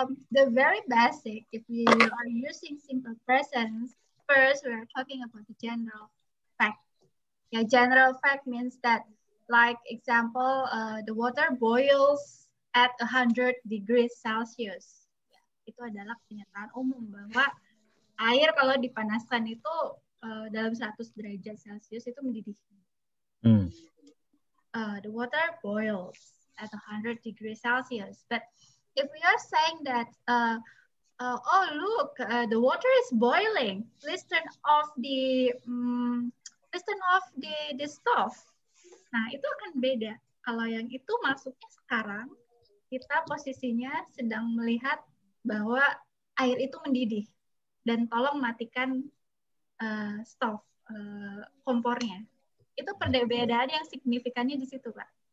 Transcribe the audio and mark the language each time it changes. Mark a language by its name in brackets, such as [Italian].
[English] the very basic, if we are using simple present, first we are talking about the general fact. Yeah, general fact means that, like example, the water boils at 100 degrees Celsius. [Indonesian] Ya, itu adalah kenyataan umum bahwa air kalau dipanaskan itu dalam 100 derajat Celcius itu mendidih. [English] The water boils at 100 degrees Celsius. But if we are saying that, oh look, the water is boiling, please turn off the stove. [Indonesian] Nah, itu akan beda. Kalau yang itu masuknya sekarang, kita posisinya sedang melihat bahwa air itu mendidih. Dan tolong matikan stove, kompornya. Itu perbedaan yang signifikannya di situ, Pak.